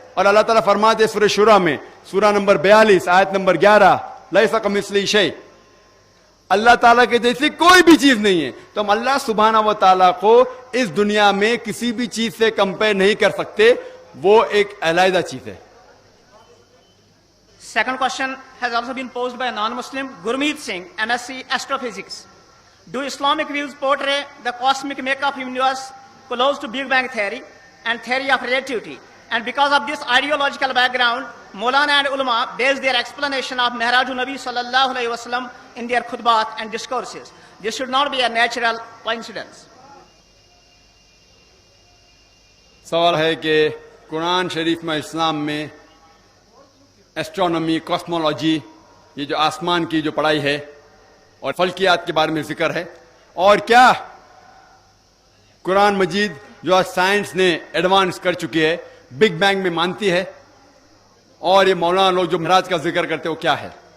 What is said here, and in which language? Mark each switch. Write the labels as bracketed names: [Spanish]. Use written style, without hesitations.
[Hindi] और अल्लाह ताला फरमाते सूरह शुरा में, सूरा नंबर 42 आयत नंबर 11, [Arabic] लैसा कमिस्लिही शै, [Hindi] अल्लाह ताला के जैसी कोई भी चीज नहीं है। तो हम अल्लाह सुब्हानहू व तआला को इस दुनिया में किसी भी चीज से कंपेयर नहीं कर सकते, वो एक अलहदा चीज है। [English] Second question has also been posed by a non-Muslim, Gurmeet Singh, MSc Astrophysics. Do Islamic views portray the cosmic makeup of universe close to Big Bang theory and theory of relativity? And because of this ideological background, Maulana and ulama base their explanation of Mihrajun Nabi sallallahu alaihi wasallam in their khutbat and discourses. This should not be a natural coincidence. [Hindi] सवाल है कि कुरान शरीफ में इस्लाम में astronomy, cosmology, ये जो आसमान की जो पढ़ाई है और फल्कियात के बारे में जिक्र है, और क्या कुरान मजीद जो आज साइंस ने एडवांस कर चुकी है बिग बैंग में मानती है, और ये मौलाना लोग जो महराज का जिक्र करते हैं वो क्या है।